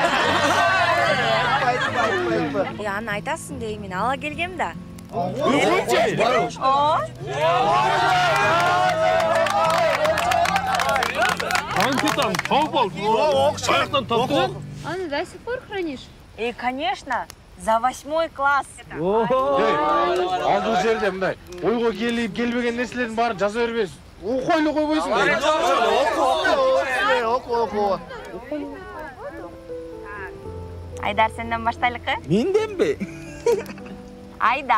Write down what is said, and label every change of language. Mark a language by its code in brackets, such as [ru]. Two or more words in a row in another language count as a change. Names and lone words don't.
[ky] Аны айтасың дей, мен ала келгем да. Анкетаны тауып алдым. Каяктан таптың? [ru] Аны до сих пор хранишь? Конечно, за 8 класс. [ky] Ал бул жерде мындай ойго келип келбеген нерселердин баарын жаза бербейсиз. Окуй эле койбойсуң. Оку. Айдар, сенден баштайлыкы? Менденби?